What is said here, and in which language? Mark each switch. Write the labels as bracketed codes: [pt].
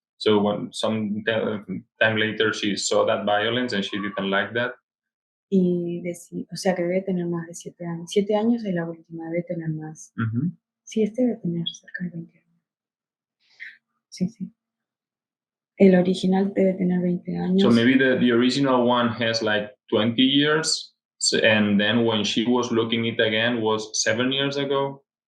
[en] So when some time later she saw that violence and she didn't like that. [es] Y o sea que debe tener más de 7 años. 7 años es la última, debe tener más. Mm-hmm. Sí, debe tener cerca de 20 años. Sí, sí. El original debe tener 20 años. [en] So maybe the original one has like 20 years. And then when she was looking it again was 7 years ago.